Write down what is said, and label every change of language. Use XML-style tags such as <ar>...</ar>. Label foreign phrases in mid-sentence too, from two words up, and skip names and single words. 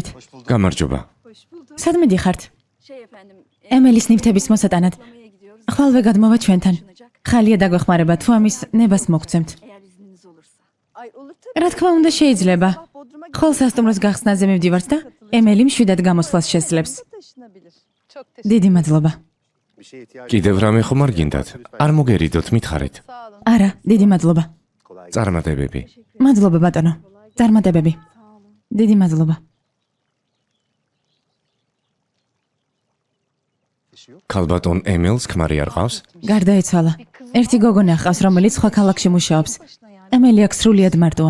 <ka>გამარჯობა.</ka> <tr>Hoş bulduk.</tr> <ka>სადმე დიხართ?</ka> <tr>Şey efendim.</tr> <ka>ემელის ნივთების მოსატანად.</ka> <tr>Kutlamaya gidiyoruz.</tr> <ka>ხვალვე გადმოვა ჩვენთან. ხალია დაგვეხმარება თუ ამის ნებას მოგცემთ.</ka> <tr>Eğer izniniz olursa. Ay olur tabii.</tr> <ka>რა თქმა უნდა შეიძლება.</ka> <tr>Sabah Bodrum'a</tr> <ka>ხოლ სასტუმროს გახსნაზე მივდივართ და ემელი მშვიდად გამოსვლას შესძლებს.</ka> <tr>taşınabilir. Çok teşekkür</tr> <ka>დიდი მადლობა. კიდევ რამე ხომ არ გინდათ? არ მოგერიდოთ, მითხარით.</ka> <tr>Sağ olun.</tr> <ka>არა, დიდი მადლობა. წარმატებები. მადლობა ბატონო. წარმატებები. დიდი მადლობა. ქალბატონ ემელს ქმარი არ ყავს? გარდაიცვალა. ერთი გოგონა ჰყავს, რომელიც სხვა ქალაქში მუშაობს. ემელი აქ სრულიად მარტოა.</ka>